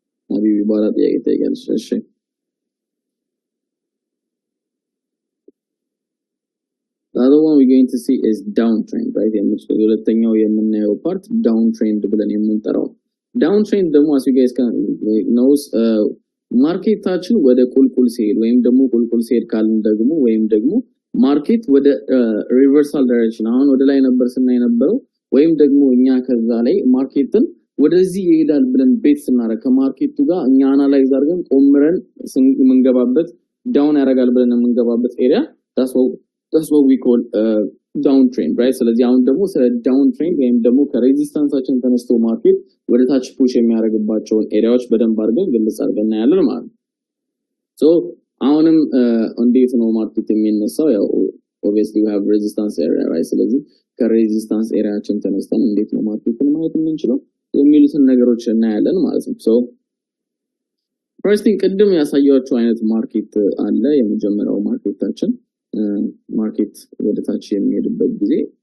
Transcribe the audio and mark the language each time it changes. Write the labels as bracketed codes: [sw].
[am] ሀቢቢ በኋላ ጥያቄ ጠይቃለሽ። እሺ [en] the other one we're going to see is downtrend, right? [am] ሁለተኛው የምናየው ፓርት downtrend ብለን የምንጠራው downtrend ደግሞ [en] as you guys can knows [am] ማርኬታችን ወደ ቁልቁል ሲሄድ ወይም ደግሞ ቁልቁል ሲሄድ ካልን ደግሞ ወይም ደግሞ ማርኬት ወደ ሪቨርሳል ዳይሬክሽን አሁን ወደ ላይ ነበር ስናይ ነበረው ወይም ደግሞ እኛ ከዛ ላይ ማርኬትን ወደዚህ ይሄዳል ብለን ቤት ስናረግ ከማርኬቱ ጋር እኛ አናላይዝ አድርገን ቆምረን የምንገባበት ዳውን ያደርጋል ብለን የምንገባበት ኤሪያ [en] that's what we call downtrend, right? [am] ስለዚህ አሁን ደግሞ ስለ downtrend ወይም ደግሞ ከሬዚስታንሳችን ተነስቶ ማርኬት ወደ ታች ፑሽ የሚያደርግባቸውን ኤሪያዎች በደንብ አድርገን ግልጽ አድርገን እናያለን ማለት ነው። so አሁንም እንዴት ነው ማርኬት የሚነሳው? [en] ያው obviously we have resistance area, right? [am] ስለዚህ ከሬዚስታንስ ኤሪያችን ተነስተን እንዴት ነው ማርኬትን ማየት የምንችለው የሚሉትን ነገሮች እናያለን ማለት ነው። [en] so first thing [am] ቅድም ያሳያችሁ አይነት ማርኬት አለ። የመጀመሪያው ማርኬታችን ማርኬት ወደ ታች የሚሄድበት ጊዜ